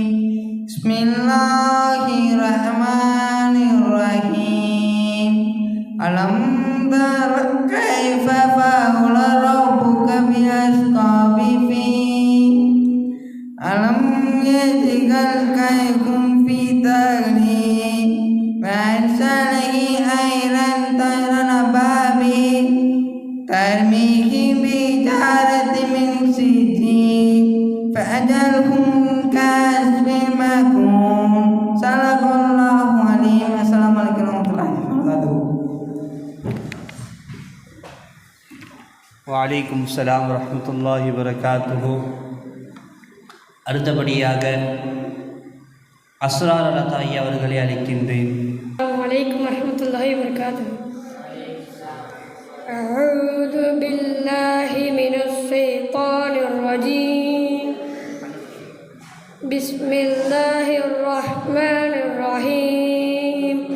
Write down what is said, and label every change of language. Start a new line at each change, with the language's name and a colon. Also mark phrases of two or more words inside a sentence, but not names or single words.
Arabic: بسم الله الرحمن الرحيم. ألم تر كيف فعل ربك بأصحاب الفيل. ألم يجعل كيدهم في تضليل. وأرسله خيرا طيرا أبابيل ترميهم بحجارة من سجيل فأجعلهم كعصف مأكول. صدق الله العظيم. السلام عليكم ورحمة الله وبركاته. وعليكم السلام ورحمة الله وبركاته.
Tamil: அடுத்தபடியாக அஸ்ரார் அல்-அத்தாயி அவர்களை அழைக்கின்றேன்.
Arabic: عليكم ورحمة الله وبركاته. أعوذ بالله من الشيطان الرجيم. بسم الله الرحمن الرحيم.